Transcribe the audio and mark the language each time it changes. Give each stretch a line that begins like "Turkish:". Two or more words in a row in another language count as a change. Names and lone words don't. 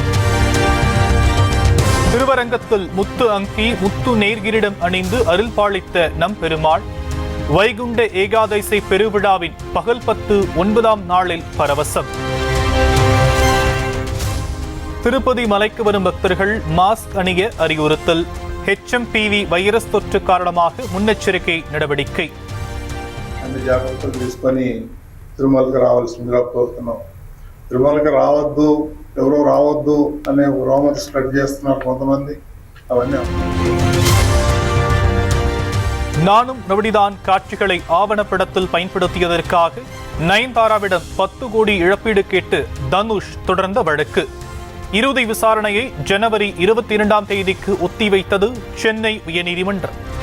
Tamil: திருவரங்கத்தில் முத்து அங்கி முத்து நேர்கிரிடம் அணிந்து அருள் பாலித்த நம் பெருமாள். வைகுண்ட ஏகாதசி பெருவிழாவின் பகல் 9ஆம் நாளில் பரவசம். திருப்பதி மலைக்கு வரும் பக்தர்கள் மாஸ்க் அணிய அறிவுறுத்தல். HMPV வைரஸ் தொற்று காரணமாக మున్నెచ్చరికை நடவடிக்கை.
Telugu: అన్ని జాగ్రత్తలు తీసుకొని తిరుమలకి రావాల్సిందిగా కోరుతున్నాం. తిరుమలకి రావద్దు, ఎవరో రావద్దు అనే
English: rumours spread
Telugu: చేస్తున్నారు కొంతమంది. అవన్నీ
Tamil: நானும் ரவுடிதான் காட்சிகளை ஆவணப்படத்தில் பயன்படுத்தியதற்காக நயன்தாராவிடம் 10 கோடி இழப்பீடு கேட்டு தனுஷ் தொடர்ந்த வழக்கு. இறுதி விசாரணையை ஜனவரி 22ஆம் தேதிக்கு ஒத்திவைத்தது சென்னை உயர்நீதிமன்றம்.